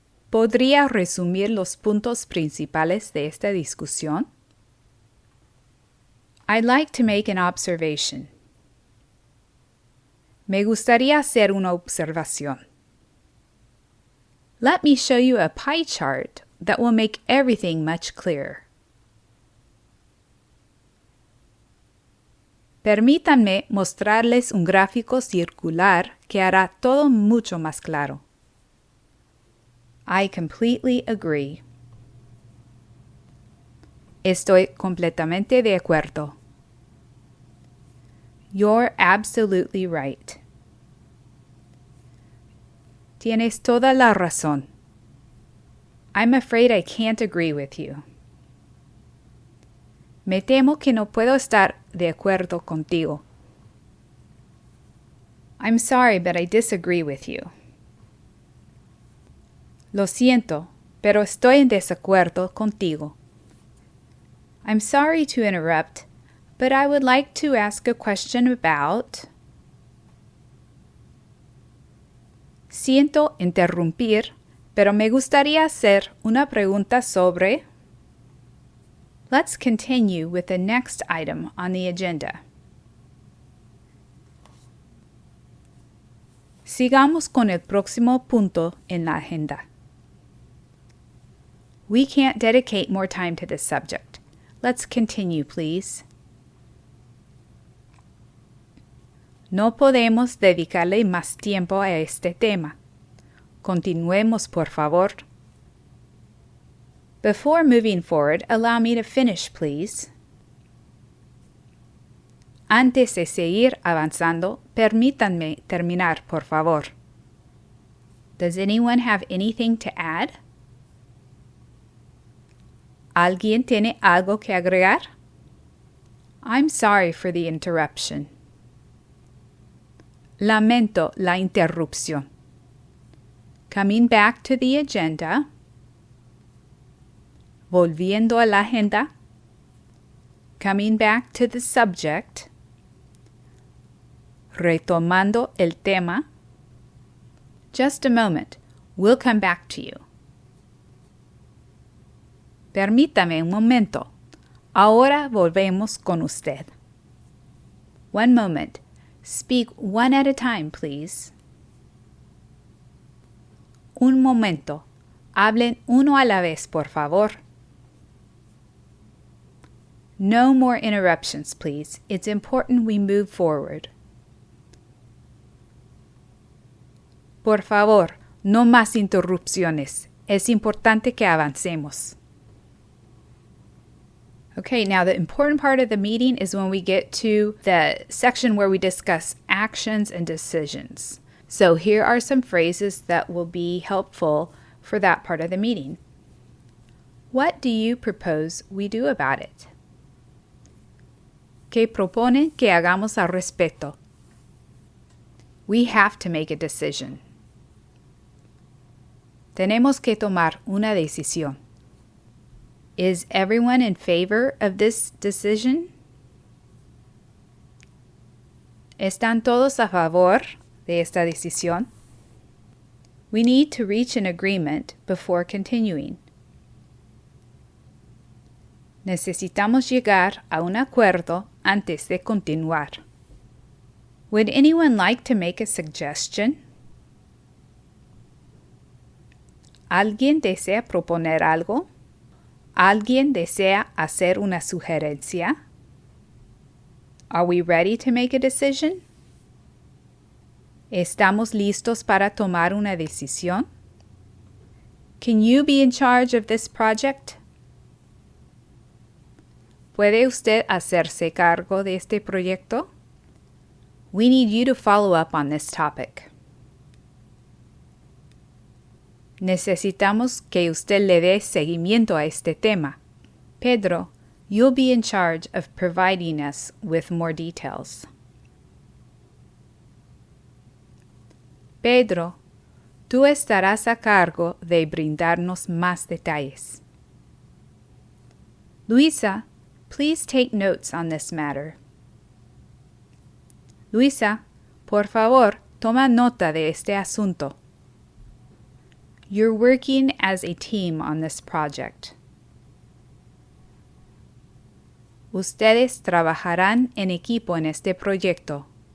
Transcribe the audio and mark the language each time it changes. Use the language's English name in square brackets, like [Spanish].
[Spanish] ¿Podría resumir los puntos principales de esta discusión? [English] I'd like to make an observation. [Spanish] Me gustaría hacer una observación. [English] Let me show you a pie chart that will make everything much clearer. [Spanish] Permítanme mostrarles un gráfico circular que hará todo mucho más claro. [English] I completely agree. [Spanish] Estoy completamente de acuerdo. [English] You're absolutely right. [Spanish] Tienes toda la razón. [English] I'm afraid I can't agree with you. [Spanish] Me temo que no puedo estar de acuerdo contigo. [English] I'm sorry, but I disagree with you. [Spanish] Lo siento, pero estoy en desacuerdo contigo. [English] I'm sorry to interrupt, but I would like to ask a question about... [Spanish] Siento interrumpir, pero me gustaría hacer una pregunta sobre... [English] Let's continue with the next item on the agenda. [Spanish] Sigamos con el próximo punto en la agenda. [English] We can't dedicate more time to this subject. Let's continue, please. [Spanish] No podemos dedicarle más tiempo a este tema. Continuemos, por favor. [English] Before moving forward, allow me to finish, please. [Spanish] Antes de seguir avanzando, permítanme terminar, por favor. [English] Does anyone have anything to add? [Spanish] ¿Alguien tiene algo que agregar? [English] I'm sorry for the interruption. [Spanish] Lamento la interrupción. [English] Coming back to the agenda. [Spanish] Volviendo a la agenda. [English] Coming back to the subject. [Spanish] Retomando el tema. [English] Just a moment. We'll come back to you. [Spanish] Permítame un momento. Ahora volvemos con usted. [English] One moment. Speak one at a time, please. [Spanish] Un momento. Hablen uno a la vez, por favor. [English] No more interruptions, please. It's important we move forward. [Spanish] Por favor, no más interrupciones. Es importante que avancemos. [English] Okay, now the important part of the meeting is when we get to the section where we discuss actions and decisions. So here are some phrases that will be helpful for that part of the meeting. What do you propose we do about it? [Spanish] ¿Qué propone que hagamos al respecto? [English] We have to make a decision. [Spanish] Tenemos que tomar una decisión. [English] Is everyone in favor of this decision? [Spanish] ¿Están todos a favor de esta decisión? [English] We need to reach an agreement before continuing. [Spanish] Necesitamos llegar a un acuerdo antes de continuar. [English] Would anyone like to make a suggestion? [Spanish] ¿Alguien desea proponer algo? ¿Alguien desea hacer una sugerencia? [English] Are we ready to make a decision? [Spanish] ¿Estamos listos para tomar una decisión? [English] Can you be in charge of this project? [Spanish] ¿Puede usted hacerse cargo de este proyecto? [English] We need you to follow up on this topic. [Spanish] Necesitamos que usted le dé seguimiento a este tema. [English] Pedro, you'll be in charge of providing us with more details. [Spanish] Pedro, tú estarás a cargo de brindarnos más detalles. [English] Luisa, please take notes on this matter. [Spanish] Luisa, por favor, toma nota de este asunto. [English] You're working as a team on this project. [Spanish] Ustedes trabajarán en equipo en este proyecto.